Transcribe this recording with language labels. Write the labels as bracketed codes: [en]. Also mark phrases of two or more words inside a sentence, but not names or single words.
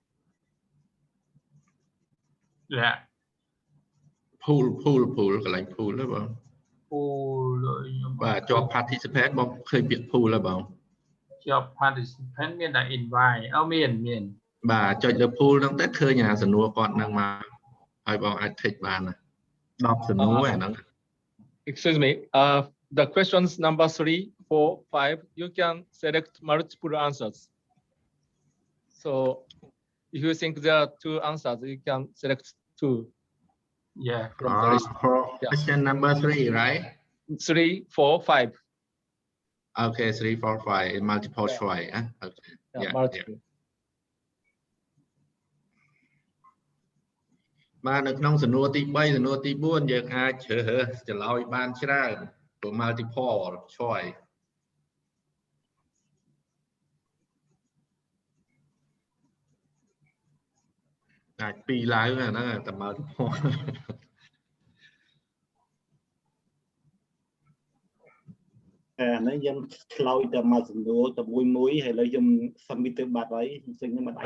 [km] pool កន្លែង pool ហ្នឹងបង pool បាទជាប់ participant បងឃើញពាក្យ pool ហើយបង ជាប់ participant មានតែ invite មាន បាទចុចលើ pool ហ្នឹងទៅឃើញអាសំណួរគាត់ហ្នឹងមកហើយបងអាច take បាន10សំណួរអាហ្នឹង [en] Excuse me, the questions number 3, 4, 5, you can select multiple answers. So if you think there are 2 answers, you can select 2. Yeah. From the list. Question number 3, right? 3, 4, 5. Okay, 3, 4, 5 in multiple choice. Okay. Yeah, multiple. [km] បាទនៅក្នុងសំណួរទី 3 សំណួរទី 4 យើងអាចជ្រើសរើសចម្លើយបានច្រើនព្រោះ [en] multiple choice [km] អាច2ឡើងអាហ្នឹងតែ multiple អាហ្នឹងខ្ញុំឆ្លើយតែមកសំណួរតែមួយហើយឥឡូវខ្ញុំ submit ទៅបាត់ហើយខ្ញុំខ្ញុំមិនអាច